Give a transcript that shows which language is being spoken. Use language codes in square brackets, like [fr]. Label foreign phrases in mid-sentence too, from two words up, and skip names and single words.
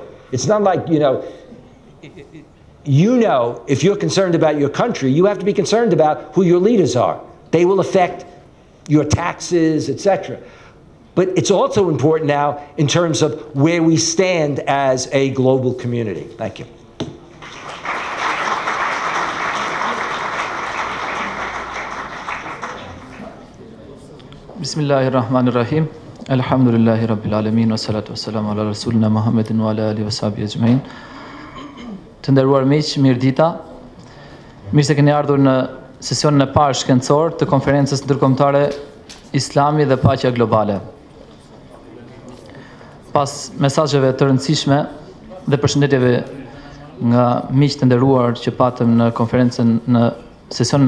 [en] It's not like, you know, if you're concerned about your country, you have to be concerned about who your leaders are. They will affect your taxes, etc. But it's also important now in terms of where we stand as a global community. Thank you. [ar] Bismillahirrahmanirrahim. الحمد لله رب العالمين. والصلاة والسلام على رسولنا محمد وعلى آله وصحبه أجمعين. [sq] Të nderuar miq, mirë dita. Mirë se keni ardhur në sesionin e parë shkencor të konferencës ndërkombëtare Islami Dhe Paqja Globale. Pas mesazheve të rëndësishme dhe përshëndetjeve nga miq të nderuar që patëm në konferencën, në sesionin